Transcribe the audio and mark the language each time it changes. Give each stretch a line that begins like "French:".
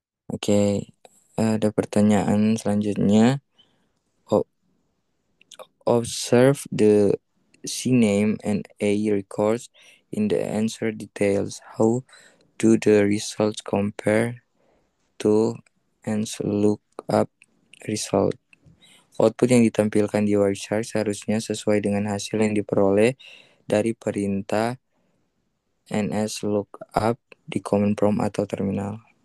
Indonesian: Oke, ada pertanyaan selanjutnya.
English: Observe the CNAME and A records in the answer details. How do the results compare to answer lookup result?
Indonesian: Output yang ditampilkan di Wireshark seharusnya sesuai dengan hasil yang diperoleh dari perintah ns lookup di command prompt atau terminal.